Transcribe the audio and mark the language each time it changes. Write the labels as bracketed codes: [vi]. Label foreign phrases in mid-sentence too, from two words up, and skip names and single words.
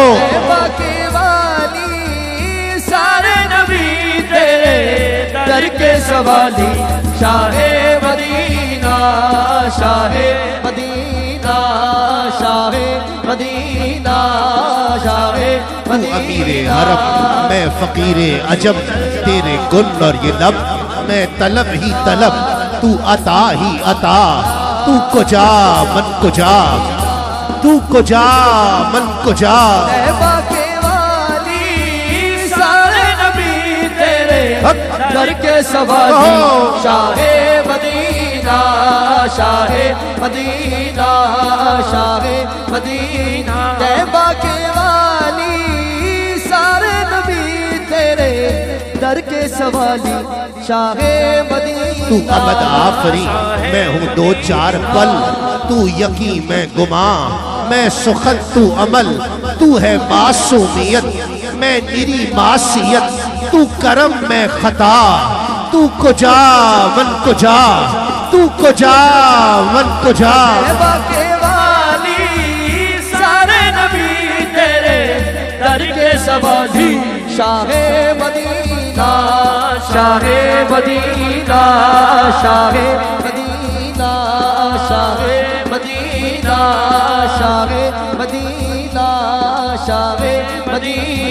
[ur] طیبہ کے والی سارے نبی تیرے در کے سوالی شاہ مدینہ شاہ مدینہ شاہ مدینہ شاہ تو امیر حرم میں فقیر عجم، تیرے گل اور یہ لب میں طلب ہی طلب، تو عطا ہی عطا، [fa] تو کجا من کجا، تو کجا من کجا [ur] طیبہ کے والی سارے نبی تیرے در کے سوالی شاہ مدینہ شاہ مدینہ شاہ مدینہ طیبہ کے والی سارے نبی تیرے در کے سوالی شاہ مدینہ تو ابد آفری میں ہوں دو چار پل، تو یقین میں گماں میں سخن تو عمل، تو ہے معصومیت میں نری معصیت، تو کرم میں خطا، [fa] تو کجا من کجا، تو کجا من کجا [ur] طیبہ کے والی سارے نبی تیرے در کے سوالی شاہ مدینہ شاہ مدینہ شاہ مدینہ شاہ مدینہ شاہ مدینہ شاہ مدینہ